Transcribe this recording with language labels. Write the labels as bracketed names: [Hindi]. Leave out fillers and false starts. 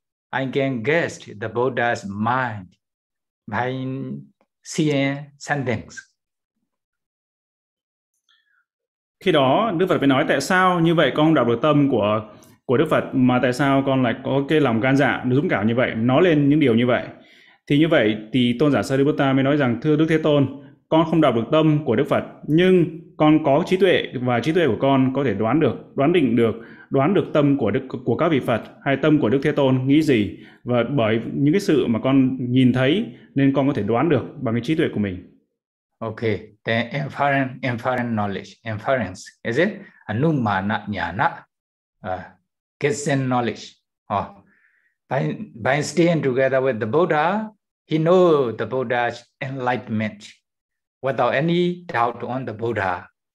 [English] I can guess the Buddha's mind by seeing sentence. [Vietnamese] Khi đó, Đức Phật mới nói, tại sao như vậy con đọc được tâm của Đức Phật, mà tại sao con lại có cái lòng gan dạ, dũng cảm như vậy, nói lên những điều như vậy? Thì như vậy, thì tôn giả Sariputta mới nói rằng, thưa Đức Thế Tôn, con không đọc được tâm của Đức Phật, nhưng con có trí tuệ, và trí tuệ của con có thể đoán định được tâm của các vị Phật hay tâm của Đức Thế Tôn nghĩ gì, và bởi những cái sự mà con nhìn thấy nên con có thể đoán được bằng cái trí tuệ của mình. [English] Okay, then inference knowledge, inference, is it? Anumana jnana, guessing knowledge. By staying together with the Buddha, he knows the Buddha's enlightenment without any doubt on the Buddha.